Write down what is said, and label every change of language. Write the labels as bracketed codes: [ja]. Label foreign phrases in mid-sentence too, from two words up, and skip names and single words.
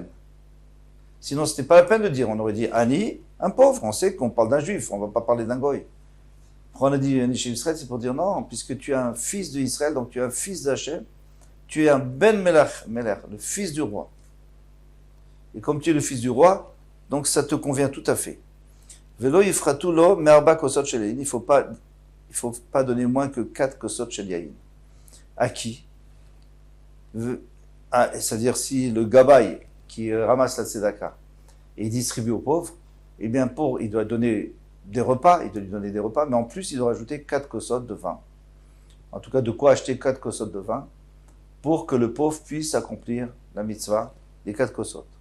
[fr] Sinon, c'était pas la peine de dire, on aurait dit Ani, un pauvre, on sait qu'on parle d'un juif, on va pas parler d'un goy. Pourquoi on a dit [he] עני שבישראל, [fr] c'est pour dire non, puisque tu es un fils d'Israël, donc tu es un fils d'Hachem, tu es un [he] בן מלך, [fr] le fils du roi. Et comme tu es le fils du roi, donc ça te convient tout à fait. [he] ולא יפחתו לו מארבע כוסות של יין. [fr] Il faut pas donner moins que 4 [he] כוסות של יין. [fr] À qui? C'est-à-dire si le gabaï qui ramasse la tzedaka et distribue aux pauvres, eh bien il doit donner des repas, mais en plus il doit rajouter 4 kosot de vin. En tout cas, de quoi acheter 4 kosot de vin pour que le pauvre puisse accomplir la mitzvah des 4 kosot.